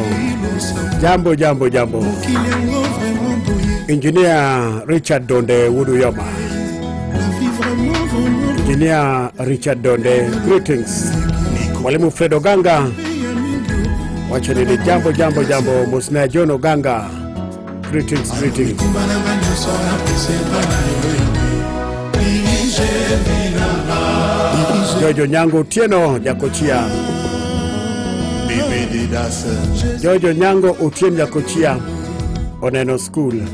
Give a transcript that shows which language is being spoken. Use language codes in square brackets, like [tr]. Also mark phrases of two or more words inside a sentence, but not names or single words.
[luo] Jambo Engineer Richard Donde Wuduyoma. [en] Engineer Richard Donde, greetings. [luo] Mwalimu Fredo Ganga. Wachani ni jambo. Musna Jono Ganga. [en] Greetings. [luo] Jojo Nyango Utieno Jakochia. Jojo Nyango Utieno Jakochia. Oneno School.